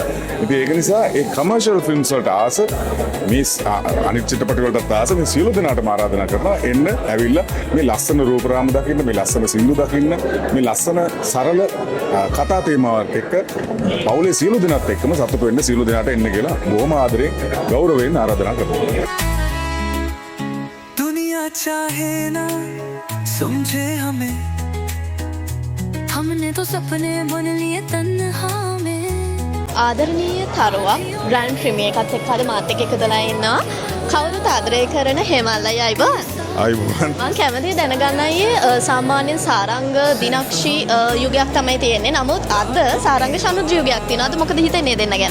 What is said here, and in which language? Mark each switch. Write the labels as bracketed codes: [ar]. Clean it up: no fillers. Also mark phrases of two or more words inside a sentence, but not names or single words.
[si] ඉතින් ඒක නිසා ඒ [en] commercial films [si] වලට ආස මේ අනිත් චිත්‍රපට වලටත් ආස මේ සියලු දෙනාටම ආරාධනා කරනවා එන්න ඇවිල්ලා මේ ලස්සන රූපරාම දකින්න, මේ ලස්සන සින්දු දකින්න, මේ ලස්සන සරල කතා තේමාවක් එක්ක පවුලේ සියලු දෙනාත් එක්කම සතුටු වෙන්න සියලු දෙනාට එන්න කියලා බොහොම ආදරෙන් ගෞරවයෙන් ආරාධනා කරනවා. [hi] दुनिया चाहे ना समझे हमें, हमने तो सपने बुन लिए तन्हा में. [si] ආදරණීය තරුවක් බ්‍රෑන්ඩ් ප්‍රීමියර් එකත් එක්ක අද මාත් එක්ක එකතුලා ඉන්නවා. කවුරුත් ආදරය කරන හේමල්ලයි අයිබෝන්. අයිබෝන්. මම කැමතියි දැනගන්නයි සාමාන්‍යයෙන් සාරංග දිනක්ෂි යුගයක් තමයි තියෙන්නේ. නමුත් අද සාරංග ශනුජ් යුගයක් තියෙනවා. අද මොකද හිතන්නේ දෙන්න ගැන?